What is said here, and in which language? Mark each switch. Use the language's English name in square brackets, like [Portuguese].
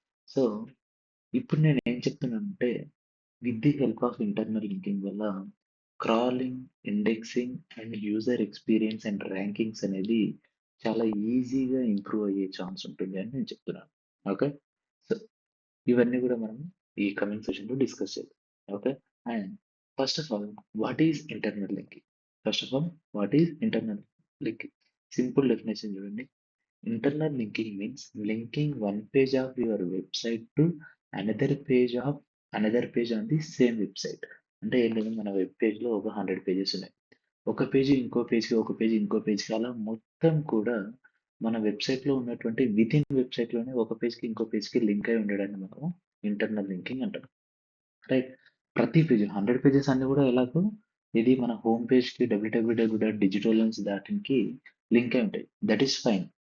[Telugu] So ఇప్పుడు నేను ఏం చెప్తున్నానంటే [English] with the help of [Telugu] internal linking వల్ల crawling, indexing and user experience and rankings అనేది చాలా ఈజీగా ఇంప్రూవ్ అయ్యే ఛాన్స్ ఉంటుంది అని నేను చెప్తున్నాను. ఓకే. సో ఇవన్నీ కూడా మనం ఈ కమింగ్ సెషన్ లో డిస్కస్ చేద్దాం. Okay. [English] And first of all what is internal linking? First of all what is internal linking? [Telugu] Simple definition చూడండి. [English] Internal linking means linking one page of your website to another page of another page on the same website. [Telugu] అంటే ఏంటి, మన web page లో ఒక 100 pages ఉన్నాయి. ఒక page ఇంకో పేజ్కి, ఒక పేజీ ఇంకో పేజ్కి, అలా మొత్తం కూడా మన వెబ్సైట్ లో ఉన్నటువంటి విత్ ఇన్ వెబ్సైట్ లోనే ఒక పేజ్కి ఇంకో పేజ్కి లింక్ అయి ఉండడాన్ని మనము ఇంటర్నల్ లింకింగ్ అంటాం. రైట్. ప్రతి పేజ్ 100 పేజెస్ అన్ని కూడా ఎలాగో ఇది మన హోమ్ పేజ్ కి www.digitalones.in కి లింక్ అయి ఉంటాయి. [English] That is fine.